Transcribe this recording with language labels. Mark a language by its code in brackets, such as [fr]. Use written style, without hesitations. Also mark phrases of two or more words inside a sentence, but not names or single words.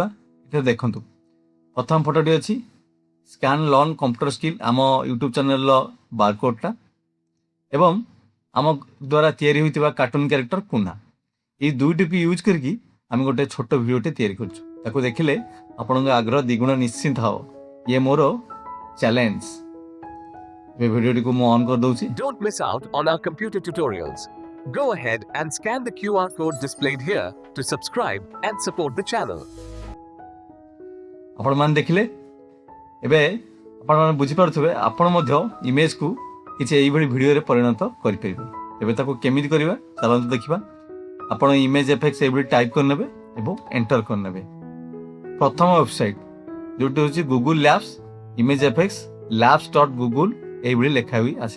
[or] ଏଠାରେ ଦେଖନ୍ତୁ ପ୍ରଥମ ଫଟୋଟି ଅଛି ସ୍କାନ୍ ଲର୍ନ କମ୍ପ୍ୟୁଟର ସ୍କିଲ୍, ଆମ ୟୁଟ୍ୟୁବ୍ ଚ୍ୟାନେଲର ବାରକୋଡ୍ଟା, ଏବଂ ଆମ ଦ୍ୱାରା ତିଆରି ହୋଇଥିବା [en] cartoon character [or] କୁନା। এই ଦୁଇଟିକୁ ୟୁଜ୍ କରିକି ଆମେ ଗୋଟେ ଛୋଟ ଭିଡ଼ିଓଟେ ତିଆରି କରିଛୁ। ତାକୁ ଦେଖିଲେ ଆପଣଙ୍କ ଆଗ୍ରହ ଦ୍ୱିଗୁଣ ନିଶ୍ଚିନ୍ତ ହେବ। ଇଏ ମୋର ଚ୍ୟାଲେଞ୍ଜ। ଏ ଭିଡ଼ିଓଟିକୁ ମୁଁ ଅନ୍ କରିଦେଉଛି। [en] Don't miss out on our computer tutorials. Go ahead and scan the QR code displayed here to subscribe and support the channel. [or] ଆପଣମାନେ ଦେଖିଲେ, ଏବେ ଆପଣମାନେ ବୁଝିପାରୁଥିବେ ଆପଣ ମଧ୍ୟ ଇମେଜକୁ କିଛି ଏଇଭଳି ଭିଡ଼ିଓରେ ପରିଣତ କରିପାରିବେ। ଏବେ ତାକୁ କେମିତି କରିବା ଚାଲନ୍ତୁ ଦେଖିବା। ଆପଣ [en] image effects [or] ଏଇଭଳି ଟାଇପ୍ କରିନେବେ ଏବଂ ଏଣ୍ଟର କରିନେବେ। ପ୍ରଥମ ୱେବସାଇଟ୍ ଯେଉଁଟି ହେଉଛି ଗୁଗୁଲ ଲ୍ୟାବ୍ସ ଇମେଜ ଏଫେକ୍ସ labs.google এইଭଳି ଲେଖା ହୋଇ ଆସିବ।